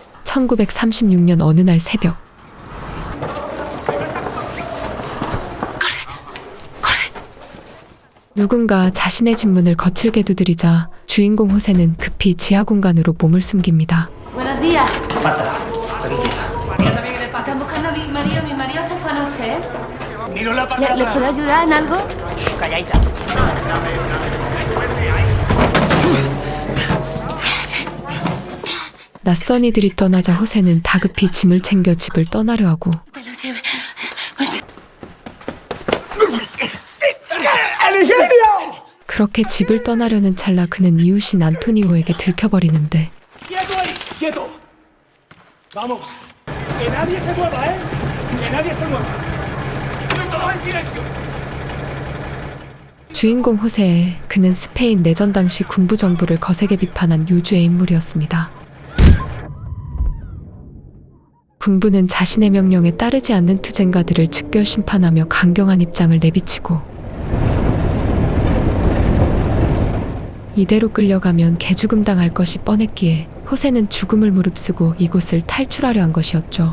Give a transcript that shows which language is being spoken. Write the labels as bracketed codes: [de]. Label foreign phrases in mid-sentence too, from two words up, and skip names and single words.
[ko] 1936년 어느 날 새벽, 누군가 자신의 집 문을 거칠게 두드리자 주인공 호세는 급히 지하 공간으로 몸을 숨깁니다. [es] Buenos días. Marta, aquí está. María también en el ¿Están buscando a mi marido? Mi marido se fue anoche, ¿eh? Miro la palabra. ¿Les puedo ayudar en algo? Calladita. [ko] 낯선 이들이 떠나자 호세는 다급히 짐을 챙겨 집을 떠나려 하고 [es] Te lo lleve. [ko] 그렇게 집을 떠나려는 찰나 그는 이웃인 안토니오에게 들켜버리는데 [es] ¡Quieto ahí! ¡Quieto! ¡Vamos! ¡Que nadie se mueva, eh! ¡Que nadie se mueva! ¡Todos en silencio! [ko] 주인공 호세, 그는 스페인 내전 당시 군부 정부를 거세게 비판한 요주의 인물이었습니다. 군부는 자신의 명령에 따르지 않는 투쟁가들을 즉결 심판하며 강경한 입장을 내비치고 이대로 끌려가면 개죽음 당할 것이 뻔했기에 호세는 죽음을 무릅쓰고 이곳을 탈출하려 한 것이었죠.